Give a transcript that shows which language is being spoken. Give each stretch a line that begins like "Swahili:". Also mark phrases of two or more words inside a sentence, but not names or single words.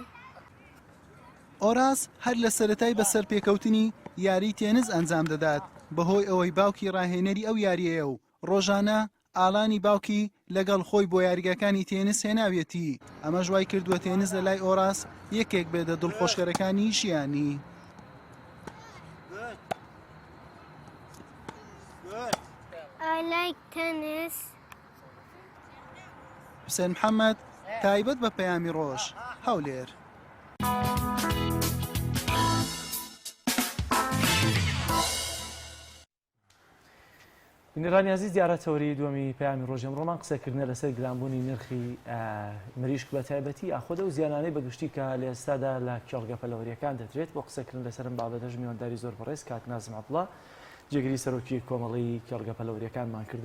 Central Kurdish: ئۆراس هەر لە سەرەتای بەسەر پێکەوتنی یاری تێنس ئەنجام دەدات بەهۆی ئەوەی باوکی ڕاهێنەری ئەو یاریەیە و ڕۆژانە ئاڵانی باوکی لەگەڵ خۆی بۆ یاریگەکانی تێنس هێناوێتی. ئەمە ژوای کردووە تێنس لە لای ئۆراس یەکێک بێتە دڵخۆشکەرەکانی ژیانی.
English: I like tennis.
Central Kurdish: حوسێن محەممەد تایبەت بە پەیامی ڕۆژ هەولێر. بینەرانی عزیز دیارەتەوەری دووەمی پەیامی ڕۆژ ئەمڕۆمان قسەکردنە لەسەر گرانبوونی نرخی مریشک بە تایبەتی ئاخۆدە و زیانانەی بەگشتی کە لە ئێستادا لە کێڵگە پەلەوەریەکان دەدرێت بۆ قسەکردن لەسەرم بابەتەش میوانداری زۆر بەڕێز کاک نازم عەبدوڵڵا جێگیری سەرۆکی کۆمەڵی کێڵگە پەلەوەریەکانمان کردووە.